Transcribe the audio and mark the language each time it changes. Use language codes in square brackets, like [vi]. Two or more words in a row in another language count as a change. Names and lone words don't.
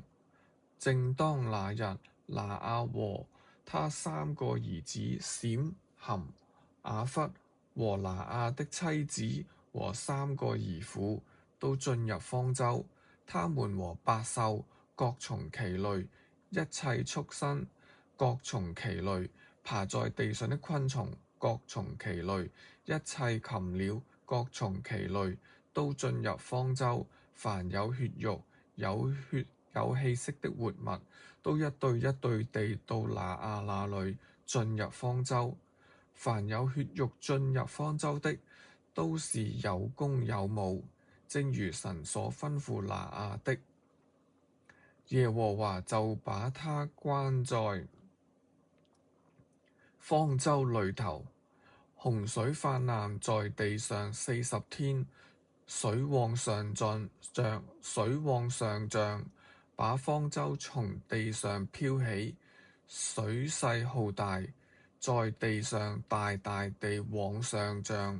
[zh] 正當那日，挪亞和他3個兒子閃、含、雅弗和挪亞的妻子和3個兒婦都進入方舟，他們和百獸、各從其類、一切畜生、各從其類、爬在地上的昆蟲、各從其類、一切禽鳥、各從其類，都進入方舟。凡有血肉、有氣息的活物，都一對一對地到挪亞那裏進入方舟。凡有血肉進入方舟的，都是有公有母，正如神所吩咐挪亞的。耶和華就把他關在方舟裏頭。洪水泛濫在地上40天，水往上漲，把方舟從地上漂起，水勢浩大，在地上大大地往上漲。